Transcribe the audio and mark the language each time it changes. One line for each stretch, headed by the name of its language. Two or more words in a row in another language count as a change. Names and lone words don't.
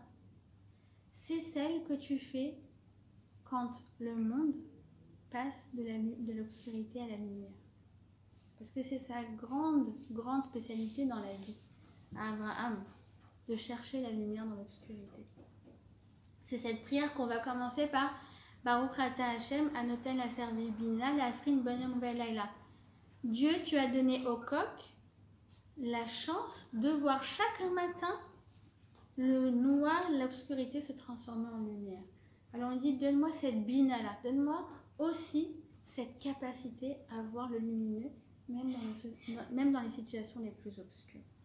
French: C'est celle que tu fais quand le monde passe de l'obscurité à la lumière. Parce que c'est sa grande spécialité dans la vie, à Abraham, de chercher la lumière dans l'obscurité. C'est cette prière qu'on va commencer par
Hebrew: ברוך אתה השם הנותן לשכוי בינה להבחין בין יום ולילה.
French: Dieu, tu as donné au coq la chance de voir chaque matin le noir, l'obscurité se transformer en lumière. Alors on dit, donne-moi cette bina-là, donne-moi aussi cette capacité à voir le lumineux, même dans les situations les plus obscures.